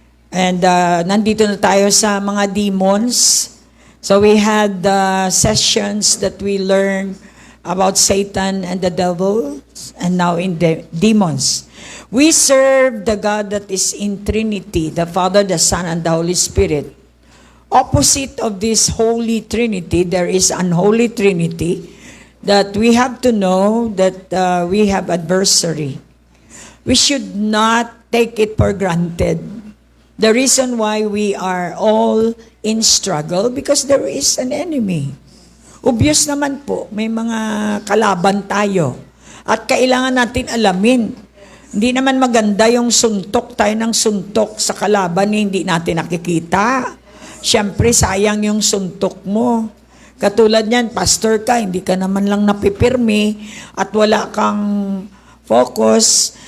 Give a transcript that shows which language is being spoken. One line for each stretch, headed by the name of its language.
Filipino: And nandito na tayo sa mga demons.
English: So we had sessions that we learned about Satan and the devil, and now in the demons. We serve the God that is in Trinity, the Father, the Son, and the Holy Spirit. Opposite of this Holy Trinity, there is unholy Trinity, that we have to know that we have adversary. We should not take it for granted. The reason why we are all in struggle, because there is an enemy.
Filipino: Obvious naman po, may mga kalaban tayo. At kailangan natin alamin. Hindi naman maganda yung suntok tayo ng suntok sa kalaban na hindi natin nakikita. Siyempre, sayang yung suntok mo. Katulad niyan, pastor ka, hindi ka naman lang napipirmi at wala kang focus.